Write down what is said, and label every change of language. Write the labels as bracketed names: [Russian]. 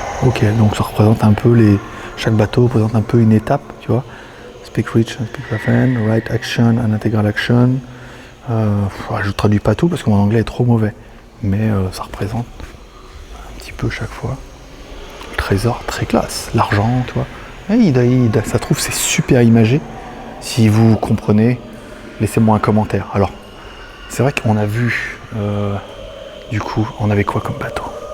[French] Ok, donc ça représente un peu les. Chaque bateau représente un peu une étape, tu vois. [English] Speak rich and speak often, right action and integral action. [French] Je ne traduis pas tout parce que mon anglais est trop mauvais, mais ça représente un petit peu chaque fois. Le trésor, très classe. L'argent, tu vois. Ça trouve, c'est super imagé. Si vous comprenez, laissez-moi un commentaire. Alors, c'est vrai qu'on a vu, du coup, on avait quoi comme bateau?